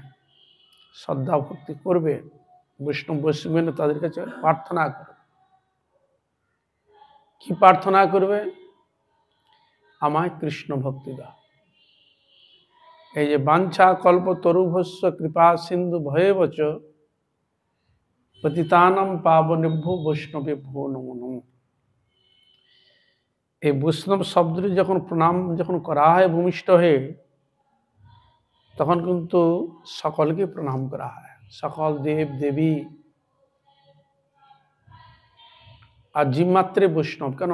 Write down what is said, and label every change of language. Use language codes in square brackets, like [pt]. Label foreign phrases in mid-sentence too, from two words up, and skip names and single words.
[bn] শ্রদ্ধা ভক্তি করবে, বৈষ্ণব বৈষ্ণব তাদের কাছে প্রার্থনা করবে। কি প্রার্থনা করবে? আমায় কৃষ্ণ ভক্তি দাও। এই যে [sa] वाञ्छा कल्प तरुभ्यश्च कृपा सिन्धु भ्यएवच पतितानां पावनेभ्यो वैष्णवेभ्यो नमो नमः। [bn] এই বৈষ্ণব শব্দটি যখন প্রণাম যখন করা হয় ভূমিষ্ঠ হয়ে, তখন কিন্তু সকলকে প্রণাম করা হয়, সকল দেব দেবী। আর জীবমাত্রে বৈষ্ণব কেন?